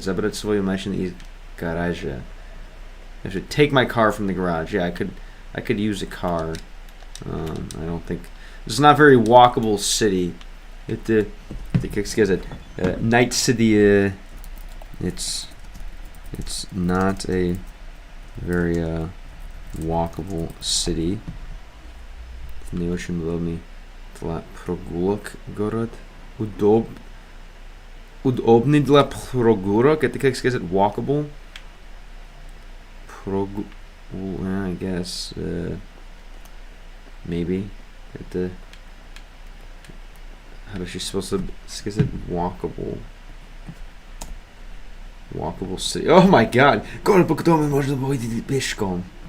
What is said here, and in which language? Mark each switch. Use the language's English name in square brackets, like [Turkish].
[Russian] Забрать свою машину из гаража. [English] I should take my car from the garage. Yeah, I could use a car. I don't think it's not a very walkable city. [Russian] Как сказать, Night City. [English] It's not a very walkable city. [Russian] Не очень удобный для прогулок город. Удобный для прогулок. Это как сказать walkable. [English] I guess maybe. How is she supposed to [Russian] сказать [English] walkable? Walkable city. Oh my god! [Russian] Город, по которому можно ходить пешком.